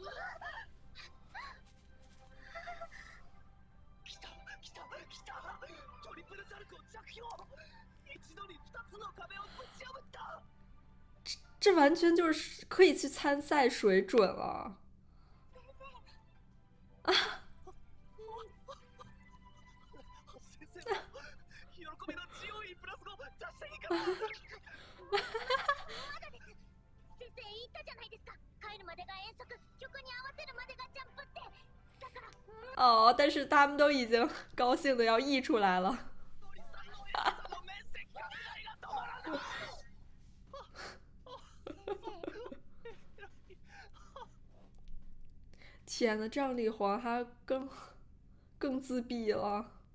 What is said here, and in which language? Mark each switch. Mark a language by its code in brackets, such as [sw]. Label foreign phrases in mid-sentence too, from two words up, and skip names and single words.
[ja] 来た来た来た、トリプルサルコー着氷、一度に2つの壁をぶち破った。 [zh] 这完全就是可以去参赛水准了。 [ja] 先生も喜びの GOE プラス5出していいかな。まだです。先生言ったじゃないですか。帰るまでが遠足、曲に合わせるまでがジャンプって。だから。 [zh] 哦，但是他们都已经高兴的要溢出来了。 [ja] 鳥さんの親さんの面積拡大が止まらない。 [zh] 天呐，这样李黄他更自闭了。